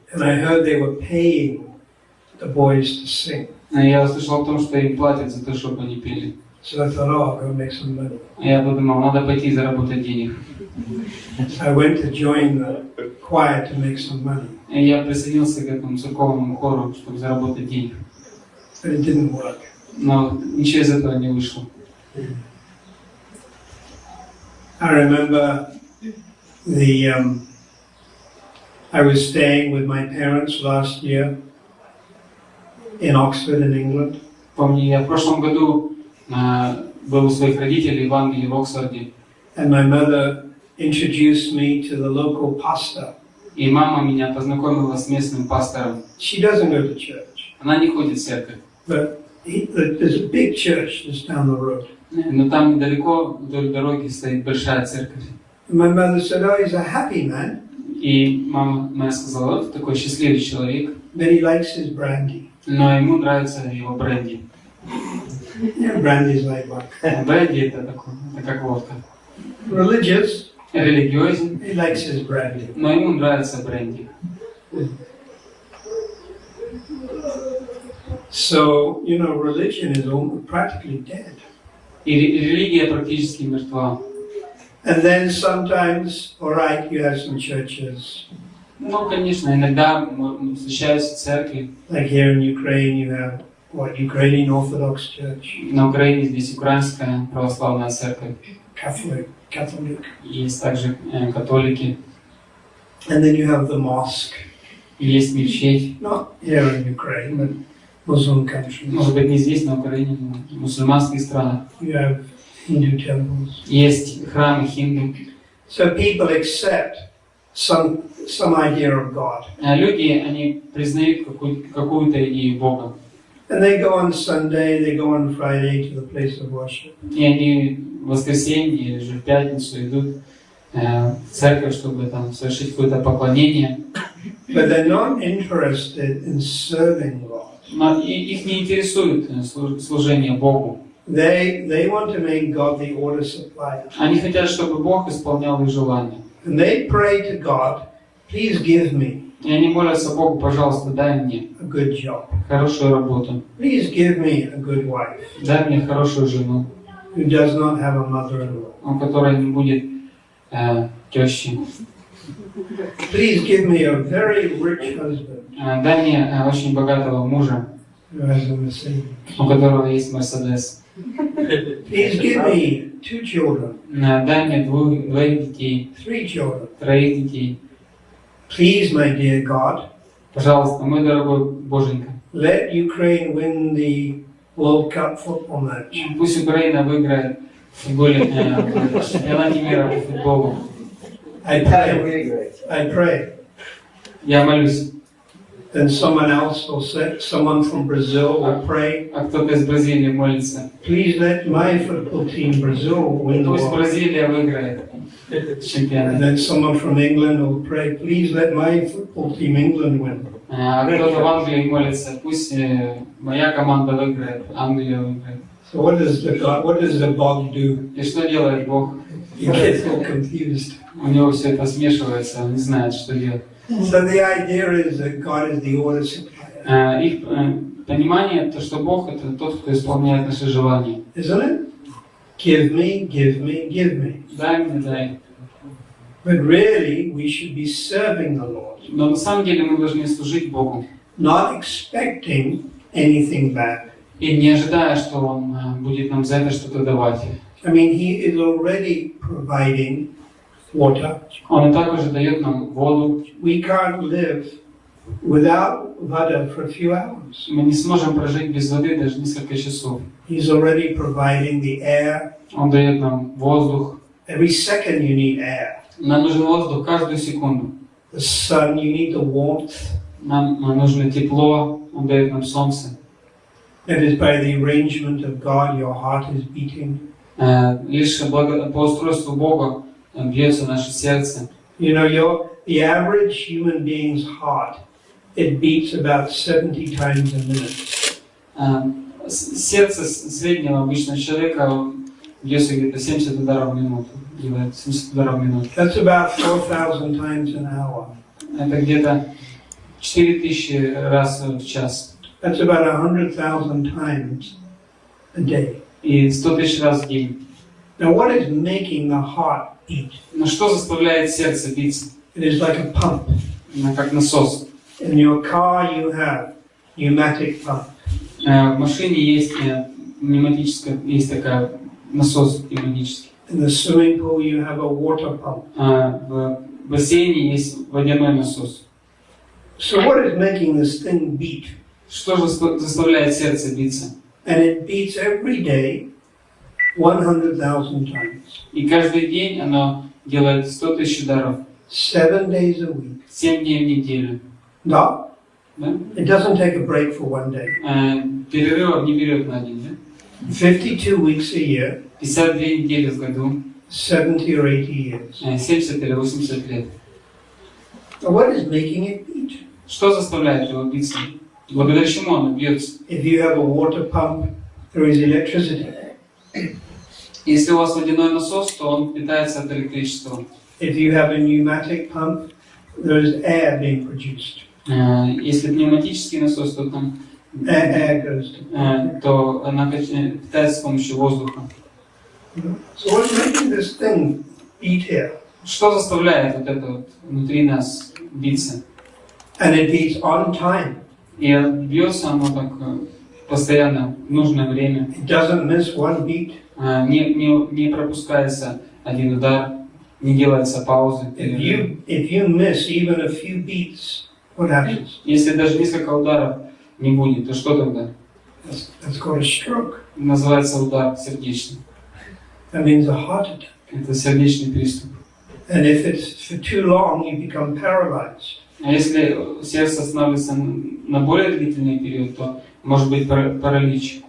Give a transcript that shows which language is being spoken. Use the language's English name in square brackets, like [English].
[English] And I heard they were paying the boys to sing. [Russian] Я услышал о том, что им платят за то, чтобы они пели. [English] So I thought, oh, I'll go make some money. [Russian] Я подумал, надо пойти заработать денег. [English] I went to join the choir to make some money. [Russian] И я присоединился к этому церковному хору, чтобы заработать денег. [English] But it didn't work. [Russian] Но ничего из этого не вышло. [English] I remember I was staying with my parents last year in Oxford in England. [Russian] Помню, я в прошлом году был у своих родителей в Англии, в Оксфорде. [English] And my mother introduced me to the local pastor. [Russian] И мама меня познакомила с местным пастором. [English] She doesn't go to church, [Russian] Она не ходит в церковь. [English] but there's a big church just down the road. [Russian] Но там недалеко, вдоль дороги, стоит большая церковь. [English] And my mother said, oh, he's a happy man, [Russian] И мама моя сказала, вот такой счастливый человек, [English] but he likes his brandy. [Russian] но ему нравится его бренди. [English] Yeah, brandy's like vodka. [Russian] Бренди это такое, это как водка. [English] Religious, [Russian] Религиозен, [English] he likes his brandy. [Russian] но ему нравится бренди. [English] So, you know, religion is practically dead. [Russian] И религия практически мертва. [English] And then sometimes, all right, you have some churches. [Russian] Ну, конечно, иногда встречаются церкви. [English] Like here in Ukraine, you have what, Ukrainian Orthodox Church, [Russian] На Украине здесь украинская православная церковь. [English] Catholic. [Russian] Есть также католики. [English] And then you have the mosque. [Russian] Есть мечеть. [English] Not here in Ukraine, but Muslim countries. [Russian] Может быть, не здесь, на Украине, но в мусульманских странах. [English] You have Hindu temples. [Russian] Есть храмы хинду. [English] So people accept some idea of God. [Russian] Люди, они признают какую-то идею Бога. [English] And they go on Sunday, they go on Friday to the place of worship. [Russian] И они в воскресенье или же в пятницу идут в церковь, чтобы там совершить какое-то поклонение. [English] But they're not interested in serving God. [Russian] Но их не интересует служение Богу. [English] They want to make God the order supplier. [Russian] Они хотят, чтобы Бог исполнял их желания. [English] And they pray to God, please give me [Russian] И они молятся Богу, пожалуйста, дай мне [English] a good job. [Russian] хорошую работу. [English] Please give me a good wife [Russian] Дай мне хорошую жену, [English] who does not have a mother-in-law. [Russian] у которой не будет тещи. [English] Please give me a very rich husband [Russian] Дай мне очень богатого мужа, [English] who has a Mercedes. [Russian] у которого есть Мерседес. [English] Please give me 2 children, [Russian] Дай мне двоих детей, [English] 3 children. [Russian] 3 детей. [English] Please, my dear God, [Russian] Пожалуйста, мой дорогой Боженька, [English] let Ukraine win the World Cup football match. [Russian] пусть Украина выиграет в футболе, в чемпионате мира по футболу. [English] I pray. [Russian] Я молюсь. [English] Then someone else will say, someone from Brazil will pray. [Russian] А кто-то из Бразилии молится. [English] Please let my football team Brazil win the [Russian] Пусть [English] World Cup. [Russian] Бразилия выиграет [English] And [Russian] чемпионат. [English] then someone from England will pray, please let my football team England win. [Russian] А кто-то в Англии молится. Пусть моя команда выиграет, Англия выиграет. [English] So what does the God do? [Russian] И что делает Бог? [English] He gets all confused. [Russian] У него все это смешивается, он не знает, что делать. [English] So the idea is that God is the order supplier. [Russian] Их понимание, то, что Бог это тот, кто исполняет наши желания. [English] Isn't it? Give me, give me, give me. [Russian] Дай мне, дай. [English] But really, we should be serving the Lord, [Russian] Но на самом деле мы должны служить Богу. [English] not expecting anything back. [Russian] И не ожидая, что Он будет нам за это что-то давать. [English] I mean, He is already providing water. [Russian] Он и так уже дает нам воду. [English] We can't live without water for a few hours. [Russian] Мы не сможем прожить без воды даже несколько часов. [English] He's already providing the air. [Russian] Он дает нам воздух. [English] Every second you need air. [Russian] Нам нужен воздух каждую секунду. [English] The sun, you need the warmth. [Russian] Нам нужно тепло. Он дает нам солнце. [English] It is by the arrangement of God your heart is beating. [Russian] Лишь по устройству Бога бьется наше сердце. [English] You know, the average human being's heart, it beats about 70 times a minute. [Russian] Сердце среднего обычного человека бьется где-то 70 ударов в минуту. Делает 70 ударов в минуту. [English] That's about 4,000 times an hour. [Russian] Это где-то 4000 раз в час. [English] That's about 100,000 times a day. [Russian] И 100 000 раз в день. [English] Now, what is making the heart beat? [Russian] Но что заставляет сердце биться? [English] It is like a pump. [Russian] Как насос. [English] In your car, you have pneumatic pump. [Russian] В машине есть пневматическая, есть такая насос пневматический. [English] In the swimming pool, you have a water pump. [Russian] В бассейне есть водяной насос. [English] So what is making this thing beat? [Russian] Что же заставляет сердце биться? [English] And it beats every day 100,000 times. [Russian] И каждый день оно делает 100 000 ударов. [English] 7 days a week. [Russian] 7 дней в неделю. [English] No, [Russian] Да? [English] it doesn't take a break for one day. [Russian] Перерывов не берет на день. Да? [English] 52 weeks a year, [Russian] 52 недели в году. [English] 70 or 80 years. [Russian] 70 или 80 лет. [English] So what is making it beat? [Russian] Что заставляет его биться? Благодаря чему оно бьется? [English] If you have a water pump, there is electricity. [Russian] Если у вас водяной насос, то он питается от электричества. [English] If you have a pneumatic pump, there is air being produced. [Russian] Если пневматический насос, то там [English] Air goes to. [Russian] то она питается с помощью воздуха. [English] So what's making this thing beat here. [Russian] Что заставляет вот это вот внутри нас биться? [English] And it beats on time. [Russian] И бьется оно так постоянно в нужное время. [English] It doesn't miss one beat. [Russian] Не пропускается один удар, не делается паузы. [English] If you miss even a few beats, what happens? [Russian] Если даже несколько ударов не будет, то что тогда? [English] That's called a stroke. [Russian] Называется удар сердечный. [English] That means a heart attack. [Russian] Это сердечный приступ. [English] And if it's for too long, you become paralyzed. [Russian] А если сердце останавливается на более длительный период, то может быть паралич.